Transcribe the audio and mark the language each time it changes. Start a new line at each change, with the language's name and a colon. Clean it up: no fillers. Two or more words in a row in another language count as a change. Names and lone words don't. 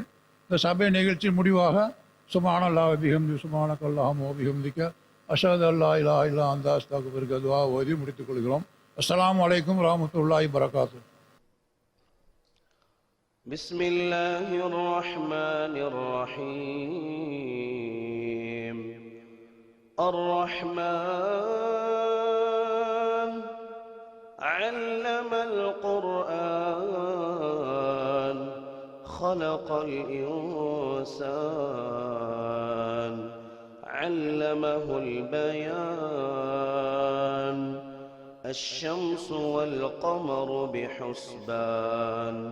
Tamil: இந்த சபை நிகழ்ச்சி முடிவாக
Arabic: سبحان الله وبحمده سبحانك اللهم وبحمدك أشهد أن لا إله إلا أنت أستغفرك
Tamil: துவா ஓதி முடித்துக் கொள்கிறோம்.
Arabic: السلام عليكم ورحمة الله وبركاته. بسم الله الرحمن الرحيم. الرحمن علم القرآن خلق الإنسان علمه البيان الشمس والقمر بحسبان